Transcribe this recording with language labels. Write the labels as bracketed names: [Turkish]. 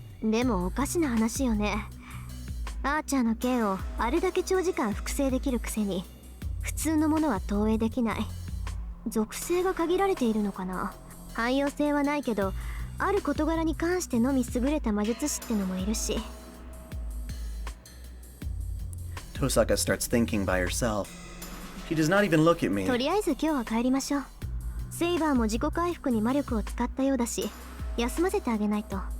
[Japanese] でもおかしな話よね。アーチャーの剣をあれだけ長時間複製できるくせに普通のものは投影できない。属性が限られているのかな。汎用性はないけど、ある事柄に関してのみ優れた魔術師ってのもいるし。 [English] Tosaka starts thinking by herself. She does not even look at me. [Japanese] とりあえず今日は帰りましょう。セイバーも自己回復に魔力を使ったようだし、休ませてあげないと。